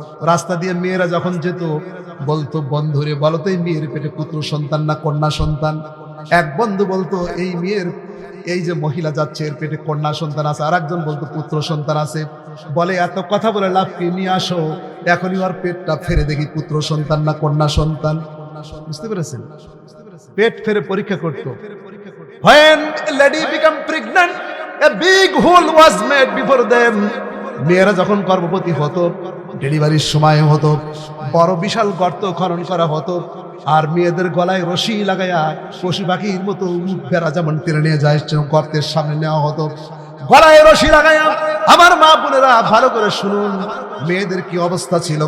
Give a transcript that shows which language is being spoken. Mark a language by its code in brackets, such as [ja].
[bn] রাস্তা দিয়ে মেয়েরা যখন যেত বলতো, বন্ধুরে বলো তো এই মেয়ের পেটে পুত্র সন্তান না কন্যা সন্তান? এক বন্ধু বলতো, এই মেয়ের, এই যে মহিলা যাচ্ছে এর পেটে কন্যা সন্তান আছে। আর একজন বলতো পুত্র সন্তান আছে। বলে এত কথা বলে লাভ কি, নিয়ে আসো এখনই ওর পেটটা ফেরে দেখি পুত্র সন্তান না কন্যা সন্তান। বুঝতে পেরেছেন? পেট ফেরে পরীক্ষা করতো। [en] When a lady become pregnant, a big hole was made before them. [bn] মেয়েরা যখন গর্ভবতী হতো, ডেলিভারির সময় হতো, বড় বিশাল গর্ত খনন করা হতো, আর মেয়েদের গলায় রশি লাগাইয়া পশু পাখির মতো ভেড়া যেমন টেনে নিয়ে যায় গর্তের সামনে নেওয়া হতো, গলায় রশি লাগাইয়া। আমার মা বোনেরা ভালো করে শুনুন, মেয়েদের কি অবস্থা ছিল।